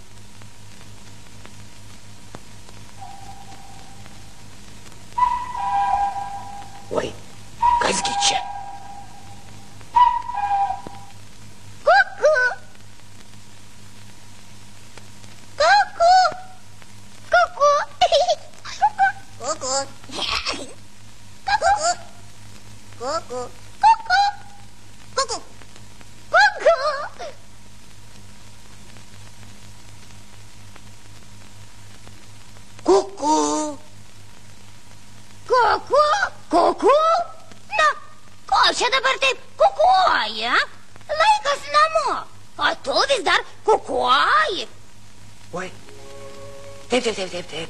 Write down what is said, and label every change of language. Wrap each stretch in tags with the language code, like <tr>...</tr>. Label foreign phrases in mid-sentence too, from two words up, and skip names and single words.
<lt>Oi, kasgi čia? Kuku. Kuku. Kuku. Kuku. Kuku. Kuku. Kuku. Kuku. Kuku. Kuku. Kuku? Kuku? Na, ko čia dabar taip kukuoja? Laikas namo. O tu vis dar kukuoji. Oi, taip.</lt>